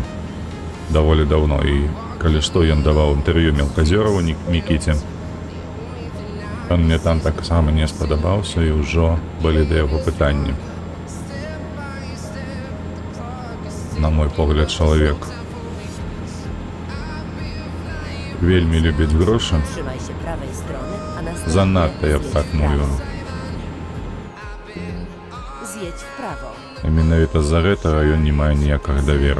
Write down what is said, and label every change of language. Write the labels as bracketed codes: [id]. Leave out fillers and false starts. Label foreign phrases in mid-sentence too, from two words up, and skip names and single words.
[be] Даволі даўно, і калі што, ён даваў інтэрв'ю Мелказёраву Мікіце. Ён мне там таксама не спадабаўся, і ўжо былі да яго пытанні. На мой погляд, чалавек вельмі любіць грошы. [pl] Trzymaj się prawej strony, a następnie [be] Занадта, я б [pl] zjedź [be] так [pl] w prawo. [be] мовіў. [pl] Zjedź w prawo. [be] І менавіта з-за гэтага ён не мае ніякага даверу.